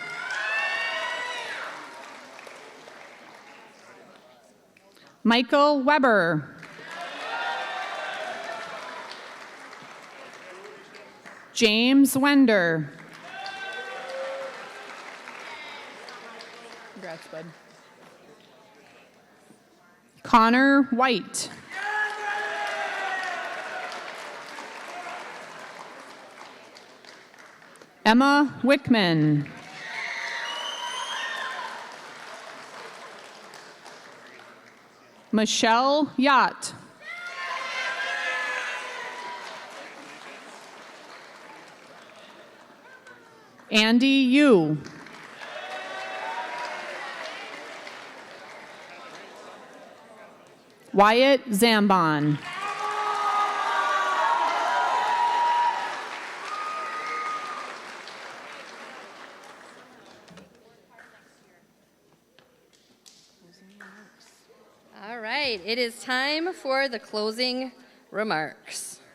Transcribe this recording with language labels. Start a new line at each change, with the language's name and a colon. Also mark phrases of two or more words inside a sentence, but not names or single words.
English: Michael Weber. James Wender. Congrats, bud. Connor White. Emma Wickman. Michelle Yacht. Andy Yu. Wyatt Zambon. All right, it is time for the closing remarks.